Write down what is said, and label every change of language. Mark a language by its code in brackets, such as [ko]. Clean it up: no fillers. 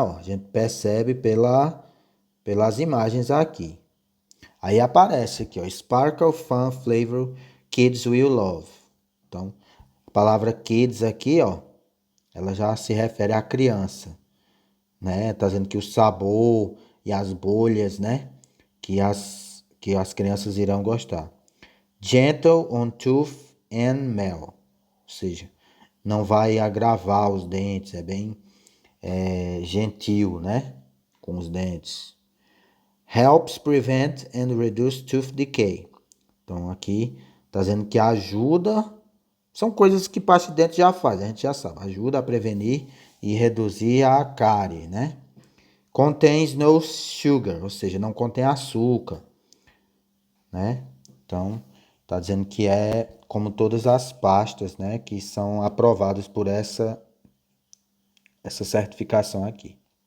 [pt] Ó, a gente percebe pelas imagens aqui. Aí aparece aqui, ó, [en] Sparkle Fun Flavor kids will love. [pt] Então, a palavra kids aqui, ó, ela já se refere à criança, né? Tá dizendo que o sabor e as bolhas, né? Que as crianças irão gostar. [en] Gentle on tooth and nail. [pt] Ou seja, não vai agravar os dentes, é bem gentil, né? Com os dentes. [en] Helps prevent and reduce tooth decay. [pt] Então aqui tá dizendo que ajuda, são coisas que pasta de dente já faz, a gente já sabe, ajuda a prevenir e reduzir a cárie, né? [en] Contains no sugar, [pt] ou seja, não contém açúcar, né? Então tá dizendo que é como todas as pastas, né, que são aprovadas por essa certificação aqui.